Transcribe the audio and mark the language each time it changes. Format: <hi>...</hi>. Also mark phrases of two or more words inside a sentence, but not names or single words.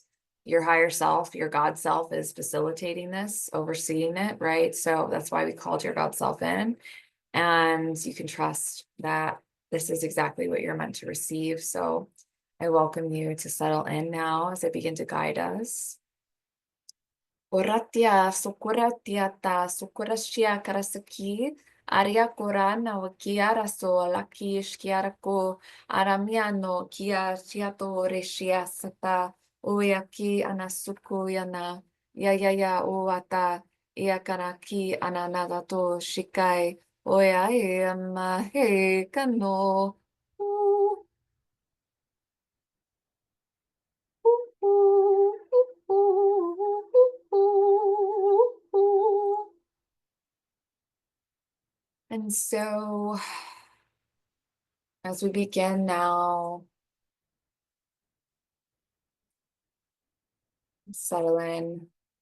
<en>Your higher self, your God self is facilitating this, overseeing it, right? So that's why we called your God self in. And you can trust that this is exactly what you're meant to receive. So I welcome you to settle in now as I begin to guide us. Oratia, sukuratia sukurashia karasaki, aria korana wakiara so laki shkiarako, aramiano kia chiato reshia sata, uyaki anasuku yana, ya uata, iakaraki ananadato shikai, oya ema he kano. And so, as we begin now, settle in.</en>